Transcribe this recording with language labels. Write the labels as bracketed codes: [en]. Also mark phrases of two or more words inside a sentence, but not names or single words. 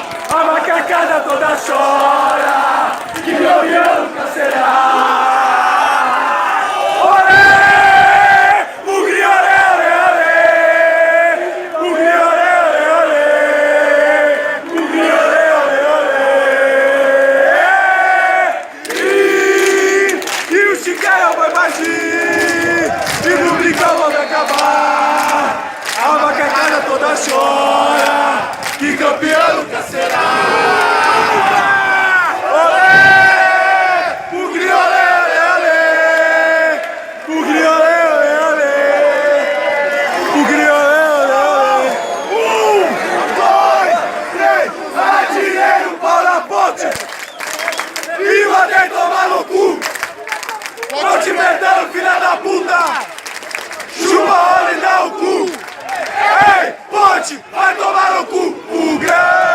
[pt] A macacada toda chora. Que meu leão nunca será. Olé! Bugre, olé, olé, olé. Bugre, olé, olé, olé. Bugre, olé, olé, olé. E o Chicago vai bagir. E no brincão vou me acabar. A macacada toda chora, que campeão nunca será. Olé! Bugre, olé, olé, olé. Bugre, olé, olé, olé. Bugre, olé, olé, olé. 1, 2, 3, atirei o pau na ponte. E mandei tomar no cu. Tô te metendo, filha da puta. Chupa a hora e dá o cu. Ei, ponte, vai tomar no cu, o grão.